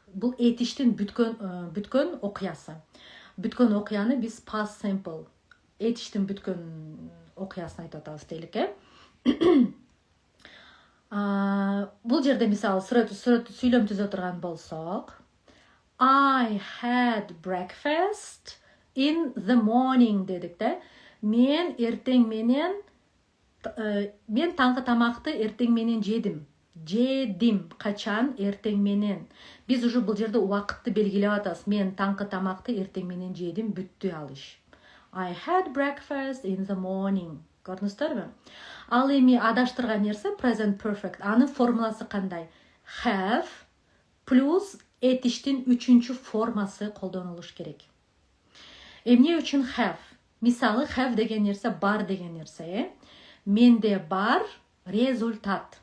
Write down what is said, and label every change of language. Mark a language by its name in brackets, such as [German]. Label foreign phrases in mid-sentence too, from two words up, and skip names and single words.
[Kyrgyz] Бул этиштин бүткөн окуясы. Бүткөн окуяны биз [English] past simple, [Kyrgyz] этиштин бүткөн окуясын айтып атабыз дейлик, Бул жерде мисалы сүйлөм түзө турган болсок, [English] I had breakfast in the morning [Kyrgyz] дедик да. Мен таңкы тамакты эртең менен жедим. Качан? Эртең менен. Биз уже бул жерде убакытты белгилеп атабыз. Мен таңкы тамакты эртең менен жедим, бүттү ал иш. [English] I had breakfast in the morning. [Kyrgyz] Көрдүңүздөрбү? Ал эми адаштырган нерсе [English] present perfect. [Kyrgyz] Анын формуласы кандай? Have плюс этиштин үчүнчү формасы колдонулуш керек. Эмне үчүн have? Мисалы, have деген нерсе бар деген нерсе, менде бар результат.